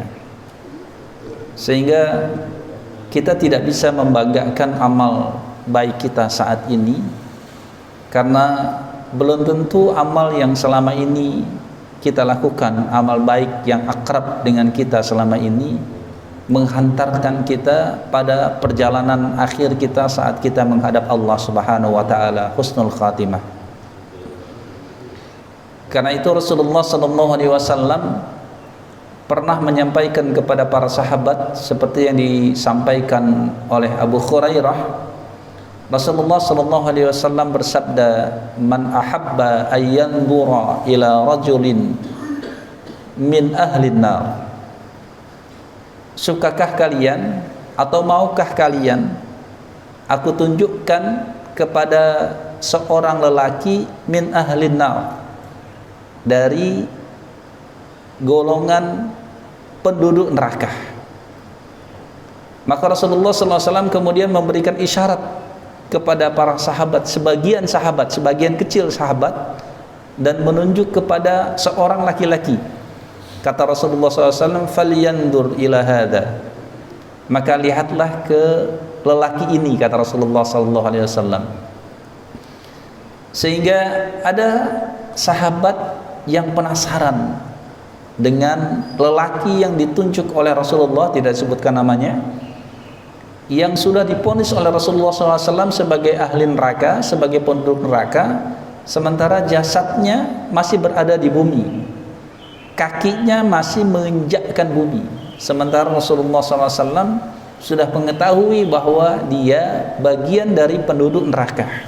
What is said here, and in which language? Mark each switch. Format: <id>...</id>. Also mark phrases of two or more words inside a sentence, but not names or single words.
<id>Sehingga kita tidak bisa membanggakan amal baik kita saat ini, karena belum tentu amal yang selama ini kita lakukan, amal baik yang akrab dengan kita selama ini, menghantarkan kita pada perjalanan akhir kita saat kita menghadap Allah</id> <ar>سبحانه وتعالى حسن الخاتمة.</ar> <id>Karena itu Rasulullah</id> <ar>صلى الله عليه وسلم</ar> <id>pernah menyampaikan kepada para sahabat seperti yang disampaikan oleh Abu Hurairah. Rasulullah</id> <ar>صلى الله عليه وسلم</ar> <id>bersabda,</id> <ar>"من أحب أن ينظر إلى رجل من أهل النار."</ar> <id>Sukakah kalian atau maukah kalian aku tunjukkan kepada seorang lelaki</id> <ar>من أهل النار,</ar> <id>dari golongan penduduk neraka? Maka Rasulullah</id> <ar>صلى الله عليه وسلم</ar> <id>kemudian memberikan isyarat kepada para sahabat, sebagian kecil sahabat, dan menunjuk kepada seorang laki-laki. Kata Rasulullah SAW,</id> <ar>"فلينظر إلى هذا."</ar> <id>Maka lihatlah ke lelaki ini, kata Rasulullah SAW. Sehingga ada sahabat yang penasaran, dengan lelaki yang ditunjuk oleh Rasulullah, tidak disebutkan namanya, yang sudah diponis oleh Rasulullah SAW sebagai ahli neraka, sebagai penduduk neraka, sementara jasadnya masih berada di bumi, kakinya masih menginjakkan bumi, sementara Rasulullah SAW sudah mengetahui bahwa dia bagian dari penduduk neraka.</id>